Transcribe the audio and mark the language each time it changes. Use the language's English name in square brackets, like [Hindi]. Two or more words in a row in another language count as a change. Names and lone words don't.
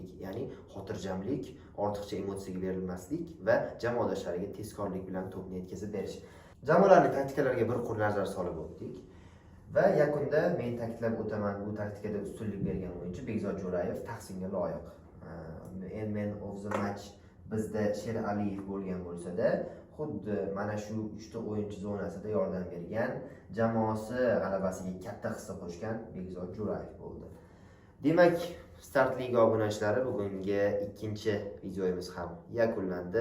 [Uzbek] Ya'ni xotirjamlik, ortiqcha emotsiyaga berilmaslik va jamoadoshlariga tezkorlik bilan to'pni yetkazib berish. Jamoalarning taktikalariga bir qo'l nazar solib o'tdik. Va yakunda men ta'kidlab o'taman, bu taktikada ustunlik bergan o'yinchi Bekzod Jo'rayev tahsinga loyiq. [English] Man of the match [Uzbek] bizda Sheraliyev bo'lgan bo'lsa-da, xuddi mana shu 3 ta o'yinchi zonasida yordam bergan, jamoasi g'alabasiga katta hissa qo'shgan Bekzod Jo'rayev bo'ldi. Demak, Start Liga obunachilari bugungi ikkinchi videomiz ham yakunlandi.